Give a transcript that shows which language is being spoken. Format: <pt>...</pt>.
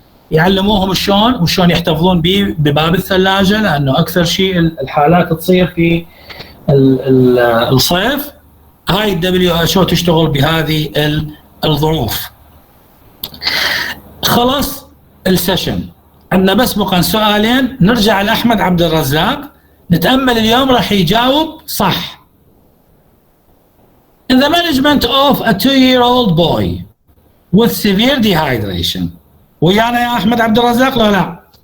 <ar>يعلموهم شلون يحتفظون به بباب الثلاجه، لانه اكثر شيء الحالات تصير في الصيف. هاي WHO تشتغل بهذه الظروف. خلص السيشن، عندنا بس بقى سؤالين. نرجع لاحمد عبد الرزاق، نتامل اليوم راح يجاوب صح.</ar> <en>In the management of a 2-year-old boy with severe dehydration.</en> <ar>ويانا يا احمد عبد الرزاق لو لا؟</ar>